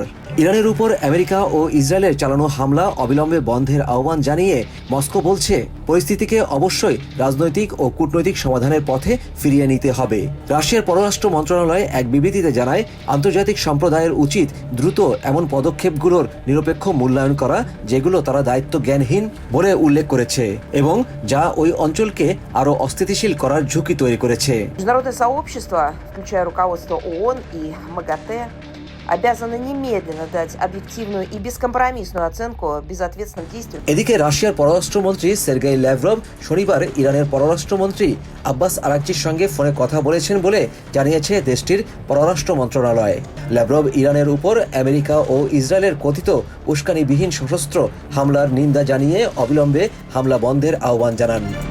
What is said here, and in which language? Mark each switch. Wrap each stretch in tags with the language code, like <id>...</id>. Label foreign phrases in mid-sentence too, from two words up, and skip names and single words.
<bn>ইরানের উপর আমেরিকা ও ইসরায়েলের চালানো হামলা অবিলম্বে বন্ধের আহ্বান জানিয়ে মস্কো বলছে, পরিস্থিতিকে অবশ্যই রাজনৈতিক ও কূটনৈতিক সমাধানের পথে ফিরিয়ে নিতে হবে। রাশিয়ার পররাষ্ট্র মন্ত্রণালয় এক বিবৃতিতে জানায়, আন্তর্জাতিক সম্প্রদায়ের উচিত দ্রুত এমন পদক্ষেপগুলোর নিরপেক্ষ মূল্যায়ন করা যেগুলো তারা দায়িত্ব জ্ঞানহীন বলে উল্লেখ করেছে এবং যা ওই অঞ্চলকে আরও অস্থিতিশীল করার ঝুঁকি তৈরি করেছে।</bn> <ru>Международное сообщество, включая руководство ООН и МАГАТЭ, обязаны немедленно дать объективную и бескомпромиссную оценку безответственным действиям.</ru> <bn>এদিকে রাশিয়ার পররাষ্ট্রমন্ত্রী সার্গেই ল্যাভরভ শনিবার ইরানের পররাষ্ট্রমন্ত্রী আব্বাস আরাকচির সঙ্গে ফোনে কথা বলেছেন বলে জানিয়েছে দেশটির পররাষ্ট্র মন্ত্রণালয়। ল্যাভরভ ইরানের উপর আমেরিকা ও ইসরায়েলের কথিত উস্কানিবিহীন সশস্ত্র হামলার নিন্দা জানিয়ে অবিলম্বে হামলা বন্ধের আহ্বান জানান।</bn>